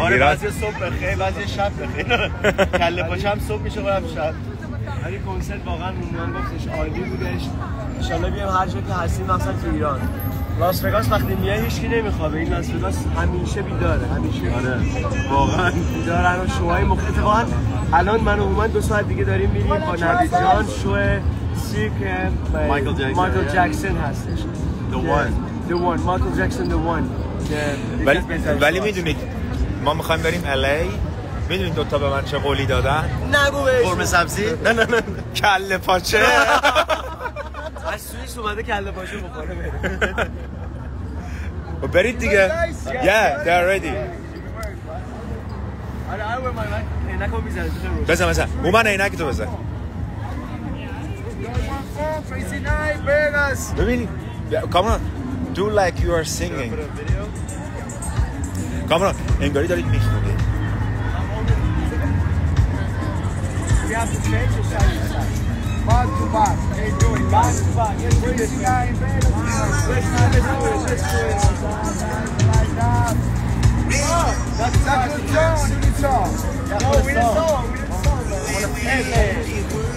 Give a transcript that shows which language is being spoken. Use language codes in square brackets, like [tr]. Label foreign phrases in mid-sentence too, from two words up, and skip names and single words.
[fa] آره بعضی صبح بخیر بعضی شب بخیر کله پاچم صبح میشه قبل شب ولی کنسرت واقعا رومان گفتش عالی بودش ان شاء الله بیایم هر جا که هستیم مثلا تو ایران لاس وگاس وقتی میای هیچکی نمیخوابه این لاس وگاس همیشه بیداره همیشه آره واقعا بیدارن و شوهای مختلف واقعا الان من و هومن 2 ساعت دیگه داریم میریم با نوید جان شو سیرک مایکل جکسون هستش the one مایکل جکسون the one ولی میدونید ما میخوایم بریم الی میدونید دوتا به من چه قولی دادن نگو بهش قرمه سبزی نه کله پاچه از سوئیس اومده کله پاچه بخوره بره برید دیگه [en] yeah they're ready [fa] بزن اومن عینک تو بزن ببین [en] come on do like you are singing come on [fa] انگاری دارید میخونید [en] We have to change the side. Back to back. Hey, do it. Back to back. Let's do this. Let's do it. Like that. Oh, that's a good song. No, we didn't song.